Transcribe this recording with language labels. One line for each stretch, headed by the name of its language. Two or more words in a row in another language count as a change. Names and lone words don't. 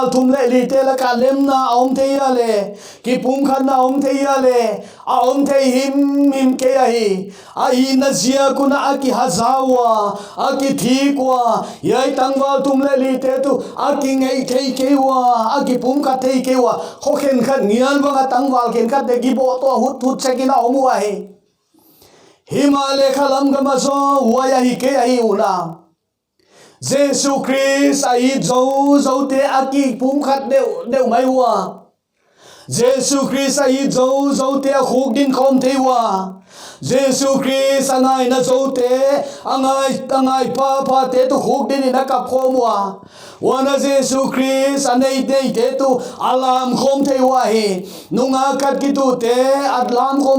Thado Chin: thum le li te la ka lem na om thei ya le ki pum khan na om thei ya le a om thei him ke ya hi a hi na zia kuna a ki hazawa a ki thikwa yai tangwal thum le li te tu a ki ngei thei ke wa a ki pum khat thei ke wa kho khen khat ngian banga tangwal ken khat de gi bo to hut chekina om wa hi Himale khalam gama so waya hi ke hi una Jesu Christ ai zo te aki pum khat deu mai wa Jesu Christ ai zo te khuk din khom thei wa Jesu Christ angai na zo te angai pa te tu khuk din na kap khom wa wana Jesu Christ anei te tu alam khom thei wa hi nunga kat ki tu te atlam khom